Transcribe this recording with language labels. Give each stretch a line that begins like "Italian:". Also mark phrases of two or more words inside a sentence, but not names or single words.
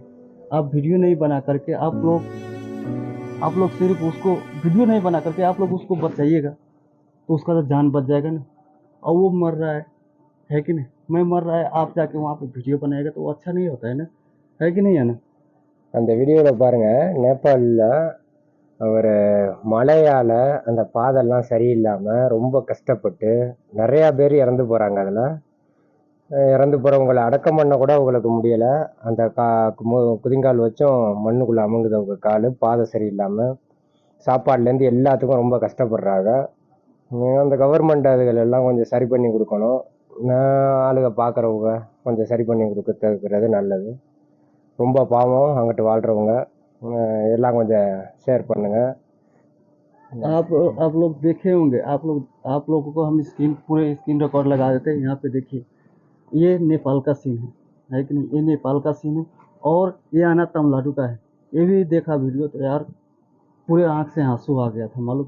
Hindi: आप वीडियो नहीं बना करके आप लोग सिर्फ उसको वीडियो नहीं बना करके आप लोग उसको बचाइएगा, तो उसका तो जान बच जाएगा ना। और वो मर रहा है कि नहीं। मैं मर रहा है, आप जाके वहाँ पे वीडियो बनाएगा तो वो अच्छा नहीं होता है ना, है कि नहीं, है ना।
Tamil: அந்த வீடியோவில் பாருங்க, நேபாளில் அவர் மழையால் அந்த பாதைலாம் சரியில்லாமல் ரொம்ப கஷ்டப்பட்டு நிறையா பேர் இறந்து போகிறாங்க. அதில் இறந்து போகிறவங்களை அடக்கம் பண்ண கூட அவங்களுக்கு முடியலை. அந்த குதிங்கால் வச்சும் மண்ணுக்குள்ளே அமுங்குது அவங்க கால், பாதை சரியில்லாமல். சாப்பாடுலேருந்து எல்லாத்துக்கும் ரொம்ப கஷ்டப்படுறாங்க. அந்த கவர்மெண்ட் அதுகளெல்லாம் கொஞ்சம் சரி பண்ணி கொடுக்கணும். ஆளுங்க பார்க்குறவங்க கொஞ்சம் சரி பண்ணி கொடுக்கறது நல்லது. ரொம்ப பாவம் அங்கிட்டு வாழ்கிறவங்க. எல்லாம் கொஞ்சம் ஷேர் பண்ணுங்கள்.
Hindi: आप लोग देखे होंगे, आप लोगों को हम स्क्रीन पूरे
English: screen record
Hindi: लगा देते हैं। यहाँ पे देखिए, ये नेपाल का सीन है कि नहीं। ये नेपाल का सीन है और ये आना तमिलनाडु का है। ये भी देखा वीडियो तो यार पूरे आँख से आंसू आ गया था, मालूम।